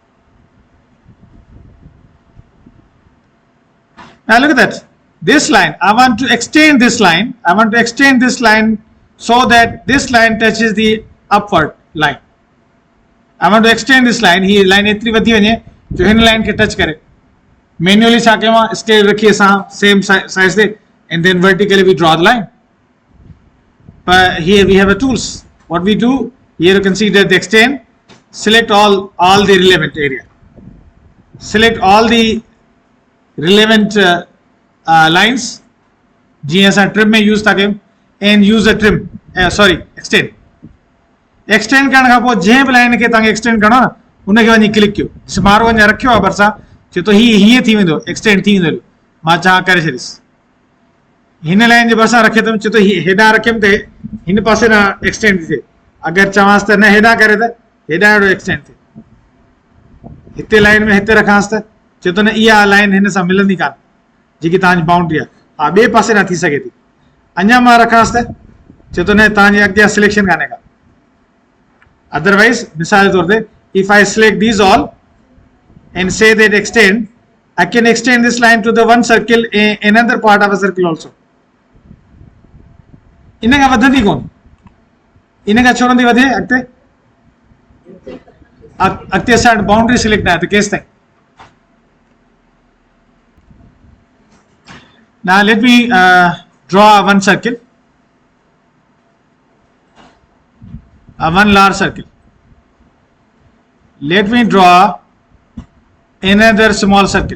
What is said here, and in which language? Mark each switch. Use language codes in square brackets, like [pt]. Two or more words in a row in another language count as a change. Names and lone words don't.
[en] Now look at that. This line, I want to extend this line. I want to extend this line so that this line touches the upward line. I want to extend this line. Here line [sd] etri वधी वञे जो हिन [en] line के touch करे. Manually [sd] छा कयूं [en] scale [sd] रखी असां [en] same size दे and then vertically we draw the line. But here we have a tools. What we do here, you can see that the extend. Select all the relevant area. Select all the relevant lines. [sd] जीअं असां [en] trim में use [sd] था कयूं [en] and use a trim. Extend. [sd] Extend करण खां पोइ जंहिं बि लाइन खे तव्हांखे एक्सटेंड करणो आहे न उनखे वञी क्लिक कयो. मारो अञा रखियो आहे भरिसां चए थो हीअं थी वेंदो एक्सटेंड थी वेंदो. मां चाहियां करे छॾीसि. हिन लाइन जे भरिसां रखे त चए थो हेॾां रखियमि त हिन पासे न एक्सटेंड थी थिए. अगरि चवांसि त न हेॾां करे त हेॾां अहिड़ो एक्सटेंड थिए. हिते लाइन में हिते रखांसि त चए थो न इहा लाइन हिन सां मिलंदी कान जेकी तव्हांजी बाउंड्री आहे. हा ॿिए पासे न थी सघे थी. अञा मां रखांसि त चए थो न तव्हांजे अॻियां सिलेक्शन कान्हे का. Otherwise, misal तौर ते, [en] if I select these all and say that extend, I can extend this line to the one circle, another part of a circle also. [sd] इन खां वधंदी कोन. इन खां छोड़ंदी वधे अॻिते. अॻिते [en] side boundary [sd] सिलेक्ट आहे त केसि ताईं. [en] Now let me draw one circle. One large circle. Let me draw another small circle.